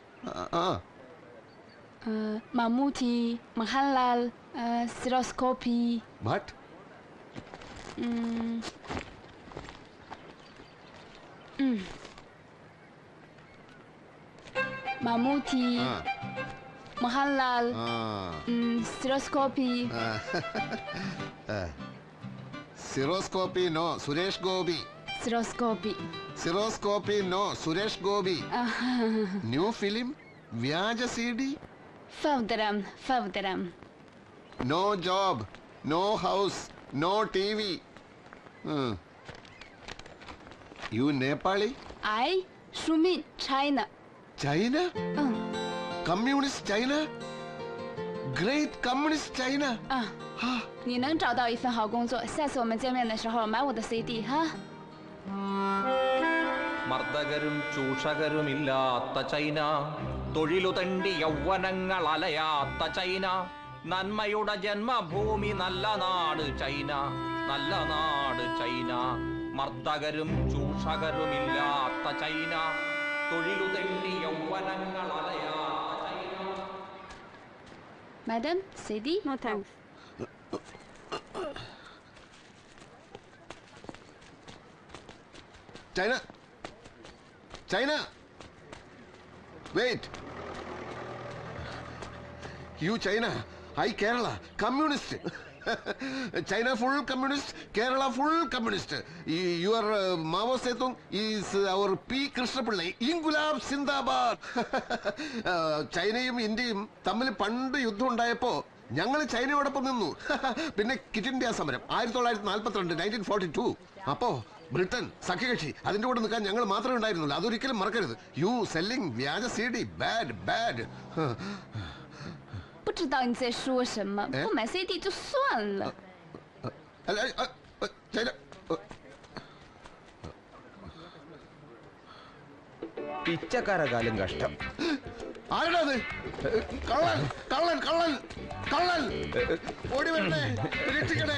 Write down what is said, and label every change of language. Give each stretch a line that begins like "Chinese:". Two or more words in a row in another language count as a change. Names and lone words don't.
English: Mammootty, Mahalal, Stereoscopy. What? Mammootty, Mahalal, Stereoscopy. stereoscopy no സുരേഷ് ഗോപി. Stereoscopy. stereoscopy no സുരേഷ് ഗോപി. new film വ്യാജ CD. Favdaram. no job, no house, no TV. you Nepali? I, Shumin, China. China? communist China? great communist China?
Chinese: 你能找到一份好工作，下次我们见面的时候买我的 CD 哈。
Malayalam: മർദ്ദകരും ചൂഷകരുമില്ലാത്ത ചൈന, തൊഴിലു തണ്ടി യൗവനങ്ങൾ അലയാത്ത ചൈന, നന്മയുടെ ജന്മഭൂമി നല്ല നാട് ചൈന, നല്ല നാട് ചൈന. മർദ്ദകരും ചൂഷകരുമില്ലാത്ത ചൈന, തൊഴിലു തണ്ടി യൗവനങ്ങൾ അലയാത്ത ചൈന.
English: Madam, CD? No thanks. China. China. Wait. You China. I Kerala. Communist. China full communist. Kerala full communist. Your Mao Zedong is our P. Krishnapillai.
Hindi: इंक़लाब ज़िंदाबाद.
Malayalam: ചൈനയും ഇന്ത്യയും തമ്മിൽ പണ്ട് യുദ്ധം ഉണ്ടായപ്പോ ഞങ്ങൾ ചൈനയോടൊപ്പം നിന്നു. പിന്നെ ക്വിറ്റ് ഇന്ത്യ സമരം 1942 1942. അപ്പോ ബ്രിട്ടൻ സഖ്യകക്ഷി അതിന്റെ കൂടെ നിൽക്കാൻ ഞങ്ങൾ മാത്രമേ ഉണ്ടായിരുന്നുള്ളൂ. അതൊരിക്കലും മറക്കരുത്.
English: you selling
Malayalam: വ്യാജ CD. ബാഡ്.
Chinese: 不知道你在说什么，不买 CD 就算了。
Malayalam: ചൈന പിച്ചക്കാരകാലം കഷ്ടം. ആരാണത്? കള്ളൻ കള്ളൻ കള്ളൻ കള്ളൻ ഓടി വരണേ, രക്ഷിക്കണേ.